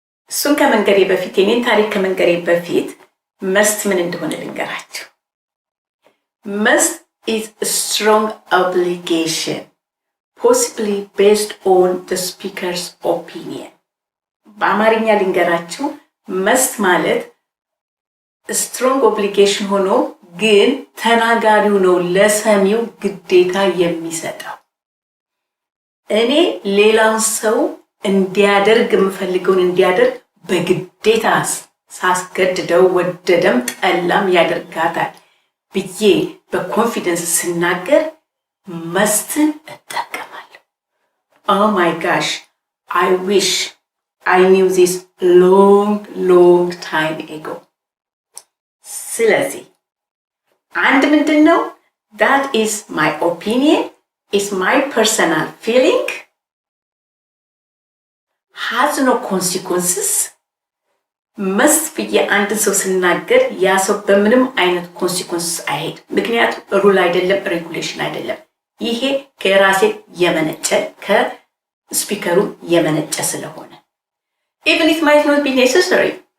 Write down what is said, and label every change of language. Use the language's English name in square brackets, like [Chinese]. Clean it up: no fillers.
[Amharic] እሱን ከመንገሬ በፊት የኔን ታሪክ ከመንገሬ በፊት must ምን እንደሆነ ልንገራችሁ። [English] Must is a strong obligation, possibly based on the speaker's opinion. [Amharic] በአማርኛ ልንገራችሁ። must ማለት strong obligation ሆኖ ግን ተናጋሪው ነው ለሰሚው ግዴታ የሚሰጠው። እኔ ሌላውን ሰው እንዲያደርግ የምፈልገውን እንዲያደርግ በግዴታ ሳስገድደው ወደደም ጠላም ያደርጋታል ብዬ በኮንፊደንስ ስናገር መስትን እጠቀማለሁ። [English] Oh my gosh, I wish I knew this long time ago. [Amharic] ስለዚህ አንድ ምንድን ነው? [English] That is my opinion, is my personal feeling, has no consequences. [Amharic] must ብዬ አንድ ሰው ስናገር ያ ሰው በምንም አይነት ኮንሲኩዌንስ አይሄድ። ምክንያቱም ሩል አይደለም፣ ሬጉሌሽን አይደለም። ይሄ ከራሴ የመነጨ ከስፒከሩ የመነጨ ስለሆነ [English] even it might not be necessary።